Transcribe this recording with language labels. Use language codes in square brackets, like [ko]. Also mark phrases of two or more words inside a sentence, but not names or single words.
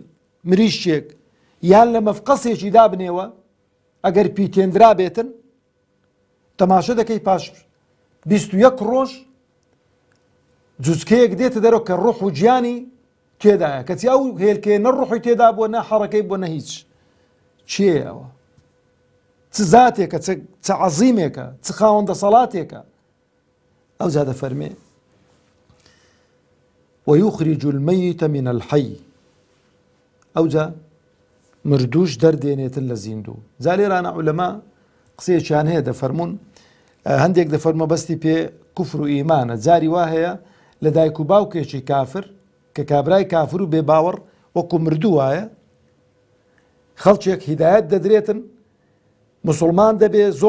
[ckb] مریشکێک یان لە مەفقەسێکی دابنێەوە ئەگەر پیتێنرا بێتن تەماشە دەکەی پاش 21 ڕۆژ جوچکەیەک دێتە دەرەوە کە ڕوح و گیانی تێدایە کەچی ئەو هێلکەیە نە ڕوحی تێدا بووە نە حەڕەکەی بووە نە هیچ چییە ئەوە چ زاتێکە چ عەزیمێکە چ خاوەندە سەڵاتێکە ئەو جا دەفەرمێ [ar] ويخرج الميت من الحي [ckb] ئەو جا مردوش دەردێنێتن لە زیندوو جا لێرانە عولەما قسەیەکیان هەیە دەفەرمون هەندێک دەفەرمە بەستی پێ کوفر و ئیمانە جاری وا هەیە لە دایک و باوکێکی کافر کە کابرای کافر و بێ باوەڕ وەکو مردوو وایە خەڵکێک هیدایەت دەدرێتن مسلمان دەبێ زۆر